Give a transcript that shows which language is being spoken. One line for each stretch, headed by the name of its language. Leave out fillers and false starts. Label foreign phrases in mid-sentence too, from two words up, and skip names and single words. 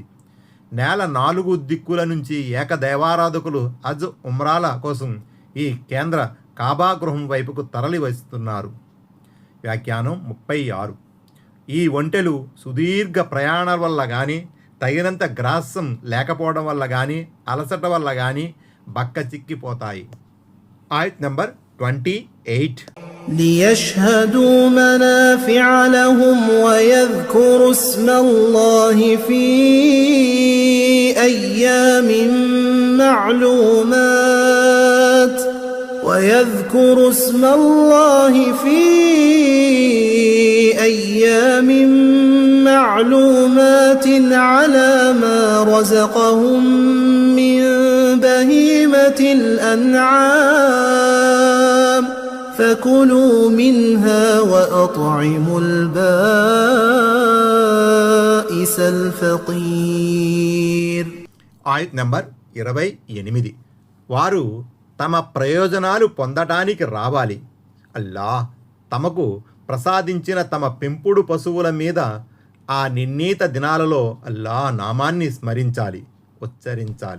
Telugu: నేల 4 దిక్కుల నుంచి ఏకదైవారాధకులు హజ్, ఉమ్రాల కోసం ఈ కేంద్ర కాబా గృహం వైపుకు తరలి వస్తున్నారు. వ్యాఖ్యానం 36. ఈ ఒంటెలు సుదీర్ఘ ప్రయాణాల వల్ల కానీ, తగినంత గ్రాసం లేకపోవడం వల్ల కానీ, అలసట వల్ల కానీ బక్క చిక్కిపోతాయి. ఆయత్ నంబర్ 28.
Arabic: ليشهدوا منافع لهم ويذكروا اسم الله في أيام معلومات على ما رزقهم من بهيمة الأنعام فكلوا منها وأطعموا البائس الفقير.
Telugu: ఆయత్ నంబర్ 28. వారు తమ ప్రయోజనాలు పొందటానికి రావాలి. అల్లాహ్ తమకు ప్రసాదించిన తమ పెంపుడు పశువుల మీద ఆ నిర్ణీత దినాలలో అల్లాహ్ నామాన్ని స్మరించాలి, ఉచ్చరించాలి.